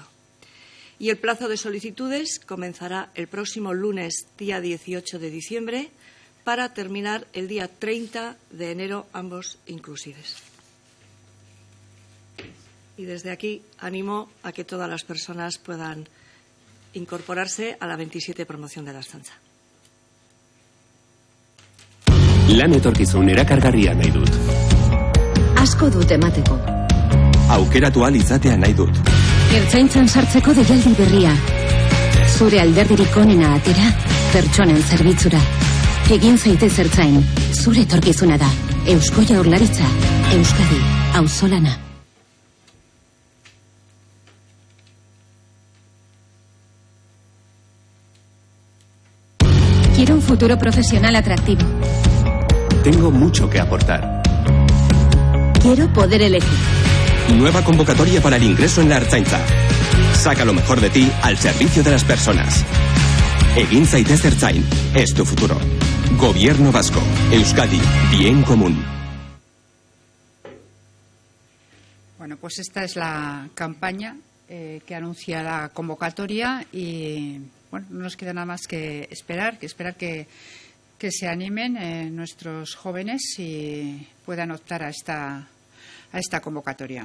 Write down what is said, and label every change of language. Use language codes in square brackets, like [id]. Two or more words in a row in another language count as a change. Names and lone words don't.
[es] Y el plazo de solicitudes comenzará el próximo lunes, día 18 de diciembre, para terminar el día 30 de enero, ambos inclusives. Y desde aquí animo a que todas las personas puedan incorporarse a la 27 promoción de la Ertzaintza. [eu] Lan etorkizun erakargarria nahi dut. Asko dut emateko. Aukeratu ahal izatea nahi dut. Ertzaintzan sartzeko deialdi berria. Zure alderdirik onena atera, pertsonen zerbitzura. Egin zaitez ertzain, zure etorkizuna da. Eusko Jaurlaritza, Euskadi, auzolana. [es] Quiero un futuro profesional atractivo. Tengo mucho que aportar. Quiero poder elegir. Nueva convocatoria para el ingreso en la Ertzaintza. Saca lo mejor de ti al servicio de las personas. [eu] Egin zaitez ertzain, [es] es tu futuro. Gobierno Vasco, Euskadi, bien común. Bueno, pues esta es la campaña que anuncia la convocatoria y bueno, no nos queda nada más que esperar que se animen nuestros jóvenes y puedan optar a esta convocatoria.